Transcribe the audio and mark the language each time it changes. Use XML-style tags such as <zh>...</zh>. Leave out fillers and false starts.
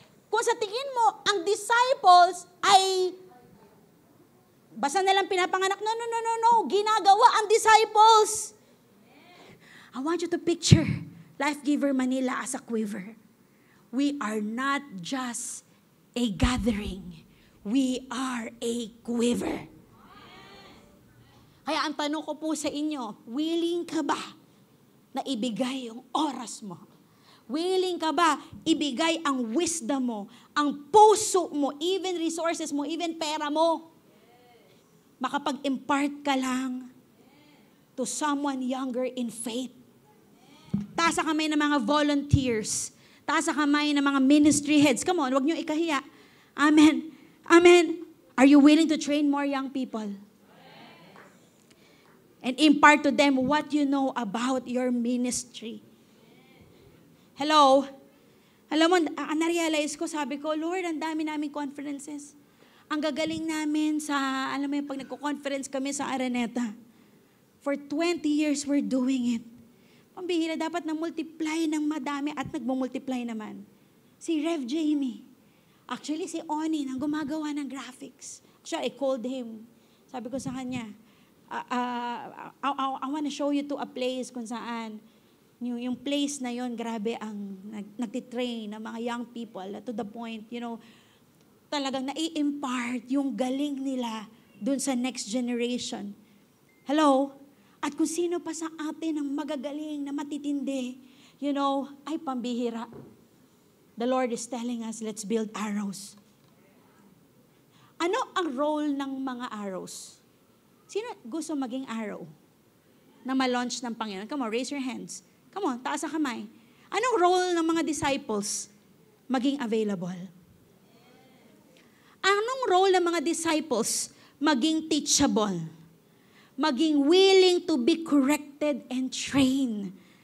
<tl>Kung sa tingin mo, ang disciples ay basta nalang pinapanganak, no. Ginagawa ang disciples.</tl> <en>I want you to picture Life Giver Manila as a quiver. We are not just a gathering. We are a quiver.</en> <tl>Kaya ang tanong ko po sa inyo, willing ka ba na ibigay yung oras mo? Willing ka ba ibigay ang wisdom mo, ang puso mo, even resources mo, even pera mo? Makapag-impart ka lang</tl> <en>to someone younger in faith.</en> <tl>Taas ang kamay ng mga volunteers. Taas ang kamay ng mga ministry heads.</tl> <en>Come on,</en> <tl>huwag niyo ikahiya.</tl> <en>Amen. Amen. Are you willing to train more young people? And impart to them what you know about your ministry.</en> <tl>Hello? Alam mo, na-realize ko, sabi ko, Lord, ang dami naming conferences. Ang gagaling namin sa, alam mo yung pag nagko-conference kami sa Araneta.</tl> <en>For 20 years, we're doing it.</en> <tl>Pambihira, dapat na-multiply ng madami at nagmumultiply naman. Si Rev Jamie. Actually, si Oni, nang gumagawa ng graphics.</tl> <en>Actually, I called him.</en> <tl>Sabi ko sa kanya,</tl> <en>I want to show you to a place</en> <tl>kung saan yung place na yon, grabe ang nagtitrain ng mga young people to the point, talagang nai-impart yung galing nila dun sa next generation. Hello? At kung sino pa sa atin ang magagaling na matitindi, ay pambihira.</tl> <en>The Lord is telling us, let's build arrows.</en> <tl>Ano ang role ng mga arrows? Sino gusto maging arrow na ma-launch ng Panginoon?</tl> <en>Come on, raise your hands. Come on,</en> <tl>taas ang kamay. Anong role ng mga disciples? Maging available. Anong role ng mga disciples? Maging teachable.</tl> <en>Maging willing to be corrected and trained.</en>